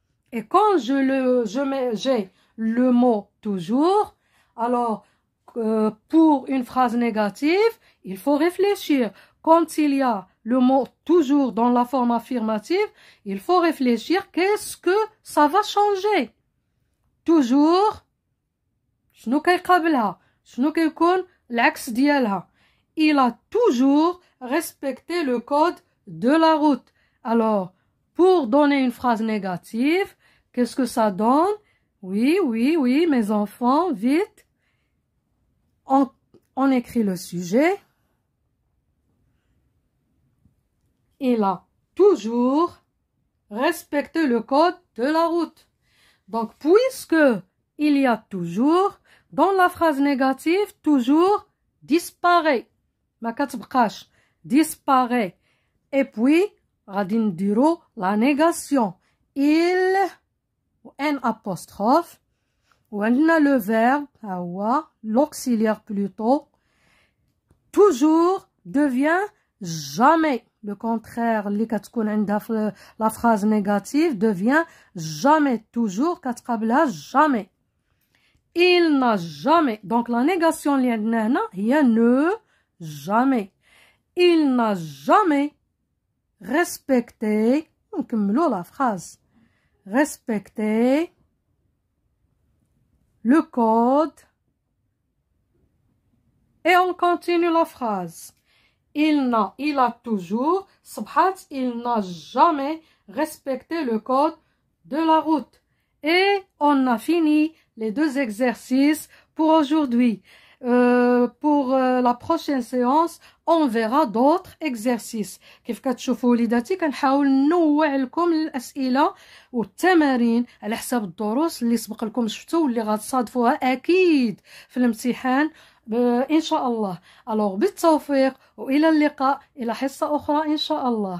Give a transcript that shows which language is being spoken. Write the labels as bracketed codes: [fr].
[fr] Et quand j'ai le mot toujours, alors pour une phrase négative, il faut réfléchir. Quand il y a le mot toujours dans la forme affirmative, il faut réfléchir qu'est-ce que ça va changer. [ar] toujours شنو كيقابلها شنو كيكون العكس ديالها. [fr] Il a toujours respecté le code de la route. Alors, pour donner une phrase négative, qu'est-ce que ça donne? Oui, mes enfants, vite. On écrit le sujet. Il a toujours respecté le code de la route. Donc, puisque il y a toujours, dans la phrase négative, toujours disparaît. [ar] ما كتبقاش disparaît. [fr] Et puis, [ar] غادي نديرو [fr] la négation. Il, un apostrophe, وعندنا le verbe, هو l'auxiliaire plutôt, toujours devient jamais. Le contraire, [ar] اللي كتكون عندها في [fr] la phrase négative devient jamais. Toujours كتقابلها jamais. Il n'a jamais. Donc la négation [ar] اللي عندنا هنا هي [fr] ne jamais. Il n'a jamais respecté. [ar] نكملو [fr] la phrase. Respecté le code. Et on continue la phrase. Il a toujours, صبحات, il n'a jamais respecté le code de la route. Et on a fini les deux exercices pour aujourd'hui. Pour la prochaine séance, on verra d'autres exercices. [ar] كيف كتشوفوا وليداتي كنحاول ننوع لكم الأسئلة والتمارين على حساب الدروس اللي سبق لكم شفتوا واللي غتصادفوها أكيد في الامتحان إن شاء الله. Alors بالتوفيق وإلى اللقاء إلى حصة أخرى إن شاء الله.